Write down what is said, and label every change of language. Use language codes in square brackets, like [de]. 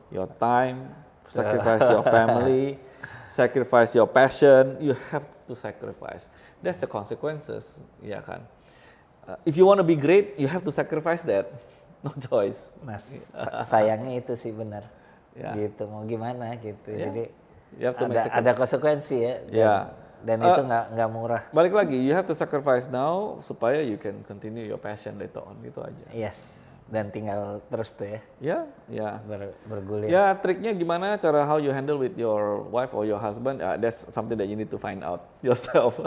[en] your time, sacrifice your family, sacrifice your passion. You have to sacrifice. That's the consequences, ya kan. If you want to be great, you have to sacrifice that. No choice. [id] Nah, sayangnya itu sih benar. Ya. Gitu, mau gimana gitu. Ya. Jadi [en] You have to make [id] ada konsekuensi ya. Ya. Dan itu nggak murah. Balik lagi, [en] you have to sacrifice now [id] supaya [en] you can continue your passion later on, [id] gitu aja. [en] Yes. [id] Dan tinggal terus tuh ya Ya. bergulir. Ya, triknya gimana, cara [en] how you handle with your wife or your husband, that's something that you need to find out yourself.